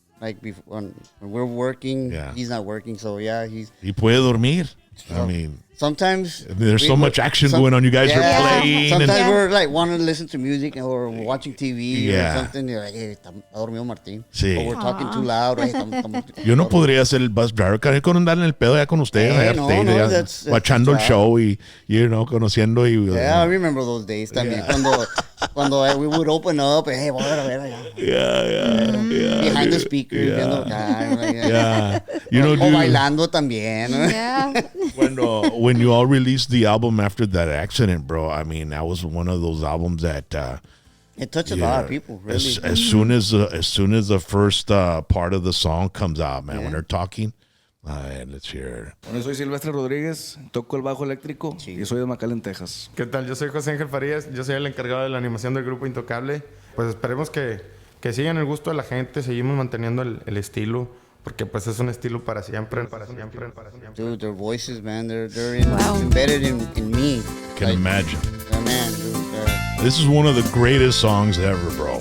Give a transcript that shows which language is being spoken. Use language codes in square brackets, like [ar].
[en] Like before, when we're working, he's not working. So yeah, He [es] puede dormir. [en] I mean, sometimes there's so much action going on. You guys are playing. Sometimes we're like wanting to listen to music or watching TV or something. You're like, hey, [es] está dormido [en] Martín. [es] Sí. [en] Or we're talking too loud. [es] Yo no podría ser el bus driver. Quería con andar en el pedo ya con ustedes. [en] That's [es] guachando el show y, conociendo. [en] Yeah, I remember those days [es] también. Cuando [en] we would open up, hey, [es] voy a ver allá. [en] Yeah. Behind the speaker. Yeah. You know, [es] o [en] dude, [es] bailando también. [en] Yeah. when you all released the album after that accident, bro, I mean, that was one of those albums that it touched a lot of people, really. As soon as the first part of the song comes out, man, when they're talking, let's hear it. [es] Bueno, soy Silvestre Rodríguez, toco el bajo eléctrico y soy de McAllen, Texas. ¿Qué tal? Yo soy José Ángel Farías, yo soy el encargado de la animación del grupo Intocable. Pues esperemos que sigan el gusto de la gente, seguimos manteniendo el estilo, porque pues es un estilo para siempre. [en] Dude, their voices, man, they're embedded in me. Can imagine. Yeah, man, dude, this is one of the greatest songs ever, bro.